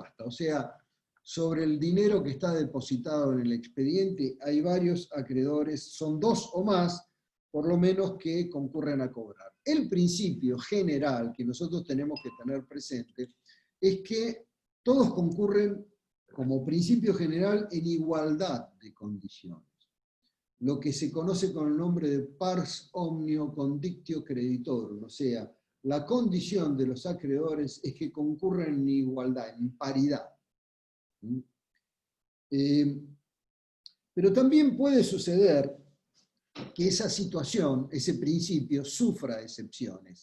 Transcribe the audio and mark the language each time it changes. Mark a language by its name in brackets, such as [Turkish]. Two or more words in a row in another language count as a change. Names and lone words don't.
[Spanish] O sea, sobre el dinero que está depositado en el expediente, hay varios acreedores, son 2 o más, por lo menos, que concurren a cobrar. El principio general que nosotros tenemos que tener presente es que todos concurren como principio general en igualdad de condiciones. Lo que se conoce con el nombre de [Latin] pars omnio condictio creditorum, [Spanish] o sea, la condición de los acreedores es que concurren en igualdad, en paridad. Pero también puede suceder que esa situación, ese principio, sufra excepciones.